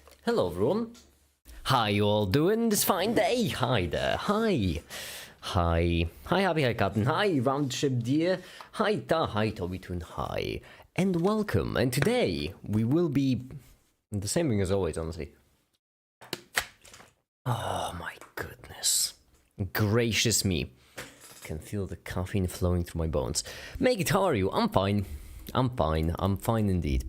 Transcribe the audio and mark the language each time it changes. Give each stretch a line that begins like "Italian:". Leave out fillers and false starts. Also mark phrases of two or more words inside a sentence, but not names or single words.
English: Hello everyone. How you all doing this fine day? Hi there. Hi. Hi. Hi Happy, hi Captain. Hi Roundship Deer. Hi Ta. Hi Toby Toon. Hi. And welcome. And today we will be the same thing as always, honestly. Oh my goodness. Gracious me. Can feel the caffeine flowing through my bones. Make it, how are you? I'm fine. I'm fine. I'm fine indeed.